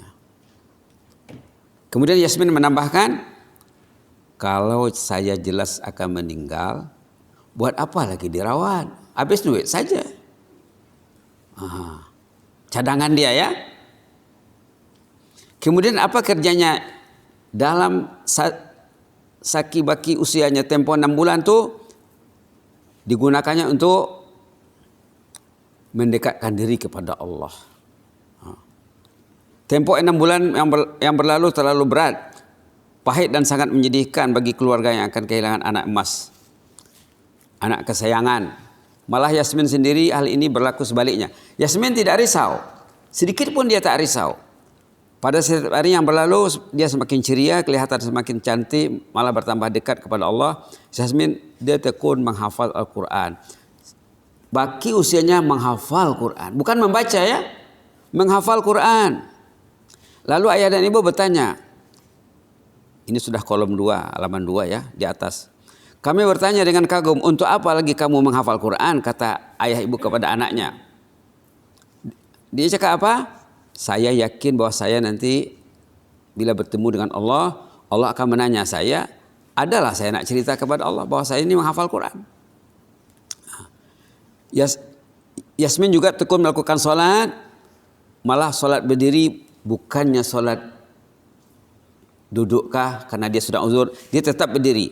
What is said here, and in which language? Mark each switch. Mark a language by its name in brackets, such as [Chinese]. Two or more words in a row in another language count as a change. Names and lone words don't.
[Malay] Kemudian Yasmin menambahkan, kalau saya jelas akan meninggal, buat apa lagi dirawat? Habis duit saja. Cadangan dia ya. Kemudian apa kerjanya dalam saki baki usianya tempo 6 bulan tuh digunakannya untuk mendekatkan diri kepada Allah. Tempo 6 bulan yang berlalu terlalu berat, pahit dan sangat menyedihkan bagi keluarga yang akan kehilangan anak emas, anak kesayangan. Malah Yasmin sendiri hal ini berlaku sebaliknya. Yasmin tidak risau, sedikit pun dia tak risau. Pada setiap hari yang berlalu dia semakin ceria, kelihatan semakin cantik, malah bertambah dekat kepada Allah. Yasmin dia tekun menghafal Al-Quran. Baki usianya menghafal Quran, bukan membaca ya, menghafal Quran. Lalu ayah dan ibu bertanya, ini sudah kolom 2, halaman 2 ya, di atas. Kami bertanya dengan kagum, untuk apa lagi kamu menghafal Quran? Kata ayah ibu kepada anaknya. Dia cakap apa? Saya yakin bahwa saya nanti bila bertemu dengan Allah, Allah akan menanya saya, adalah saya nak cerita kepada Allah bahwa saya ini menghafal Quran. Yasmin juga tekun melakukan solat, malah solat berdiri, bukannya solat dudukkah karena dia sudah uzur, dia tetap berdiri.